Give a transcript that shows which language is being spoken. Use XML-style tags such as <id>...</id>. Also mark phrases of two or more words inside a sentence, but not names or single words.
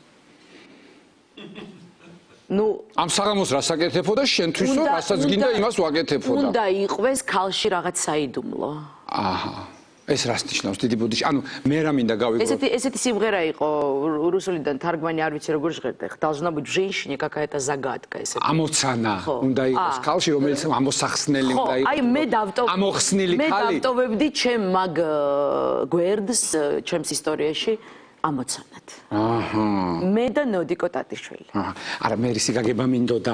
<ka>ნუ ამ საღამოს რას აკეთებო და შენთვისო რასაც გინდა იმას ვაკეთებო და უნდა იყვეს ქალში რაღაც საიდუმლო. აჰა. ეს რას ნიშნავს დიდი ბუდიში? ანუ მე რა მინდა გავიგო. ესეთი სიმღერა იყო რუსულიდან თარგმანი არ ვიცი როგორ ჟღერდა.</ka> <ru>должна быть женщина какая-то загадка ესეთი.</ru> <ka>ამოცანა უნდა იყოს ქალში, რომელიც ამოსახსნელი უნდა იყოს. აი მე ამოხსნილი ხალი. მე დავტოვებდი ჩემ მაგ გვერდს ჩემს ისტორიაში ამოცანად. აჰა. მე და ნოდიკო ტატიშვილი. აჰა. არა მე ისი გაგება მინდოდა.</ka>